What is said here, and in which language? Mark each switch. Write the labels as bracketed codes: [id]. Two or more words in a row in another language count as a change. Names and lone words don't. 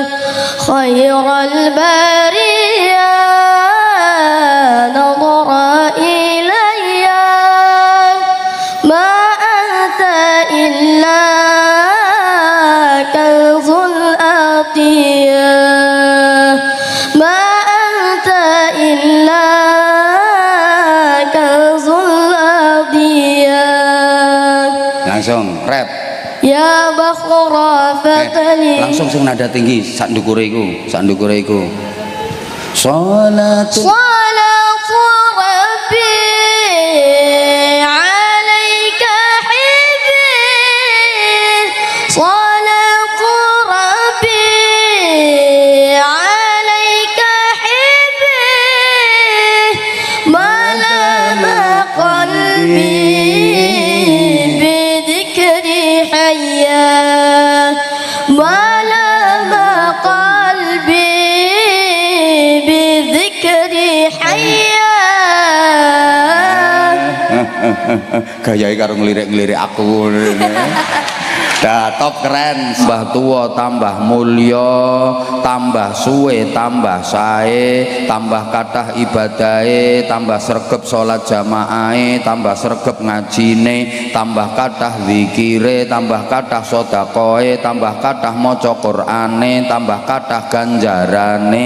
[ar] خير البرية نظر إليّ ما أنت إلا كنز العطية. ما أنت إلا كنز العطية. [id] Langsung rap. [ar] يا بحر فتالي. [jv] Langsung sing nada tinggi, sak ndukure iku, Sholatu [ar] صلاة ربي عليك حبي. صلاة ربي عليك حبي. ما لما قلبي بذكر حيا. ما لما قلبي بذكر حيا. [jv] gayai karo ngelirik-ngelirik aku. [id] Dah top keren. [jv] Tambah tua tambah mulya, tambah suwe tambah sae, tambah kathah ibadahe, tambah sregep salat jamaahe, tambah sregep ngajine, tambah kathah zikire, tambah kathah sedekahe, tambah kathah maca Qur'ane, tambah kathah ganjarane.